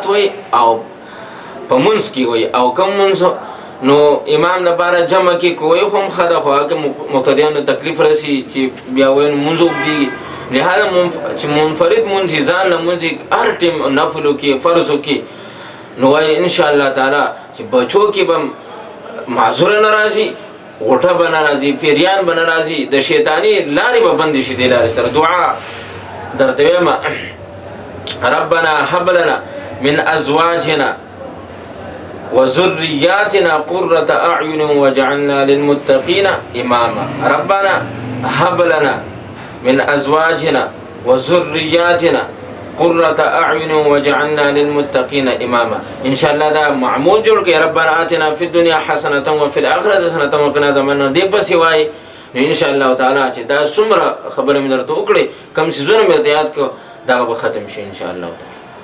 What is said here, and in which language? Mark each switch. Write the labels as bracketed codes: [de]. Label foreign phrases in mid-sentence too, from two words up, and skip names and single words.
[ps] وایي او په منځ کې وایي او کم منځ نو امام دپاره جمع کې که وایي خو هم ښه ده خو هغه مقتدیانو تکلیف رسي چې بیا وایي نو مونځ اوږدېږي لهذا چې منفرد مونځ یې ځان له مونځ هر ټیم نفلو کې فرضو کې نو وایي [ar] انشاءالله تعالی [ps] چې بچو کې به معذوره نه راځي غوټه به نه راځي فیریان به نه راځي د شیطاني لارې به بندې شي دې لارې سره. دعا درته وایم [ar] ربنا هب لنا من ازواجنا وذرياتنا قرة أعين وجعلنا للمتقين إماما. ربنا هب لنا من أزواجنا وذرياتنا قرة أعين وجعلنا للمتقين إماما. إن شاء الله [ps] دا معمول جوړ کړئ [ar] ربنا آتنا في الدنيا حسنة وفي الآخرة حسنة وقنا عذاب النار. [ps] دې پسې وایي نو [ar] ان شاء الله تعالی [ps] چې دا څومره خبره مې درته وکړې کوم څیزونه مې درته یاد کړو دا به ختم شي [ar] ان شاء الله تعالی.